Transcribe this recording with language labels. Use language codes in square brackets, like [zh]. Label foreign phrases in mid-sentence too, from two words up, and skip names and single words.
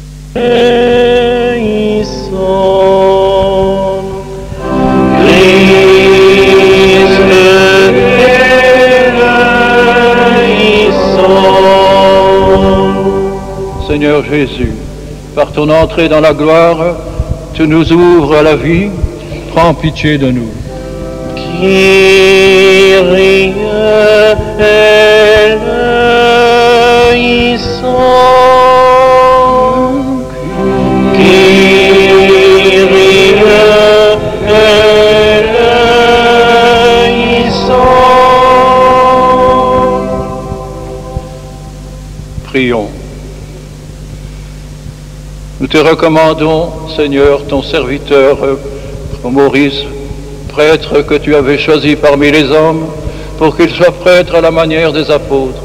[fr] Seigneur Jésus, par ton entrée dans la gloire, tu nous ouvres à la vie, prends pitié de nous. [el] Κύριε ἐλέησον, Κύριε ἐλέησον. [fr] Prions. Nous te recommandons, Seigneur, ton serviteur Maurice, prêtre que tu avais choisi parmi les hommes, pour qu'il soit prêtre à la manière des apôtres.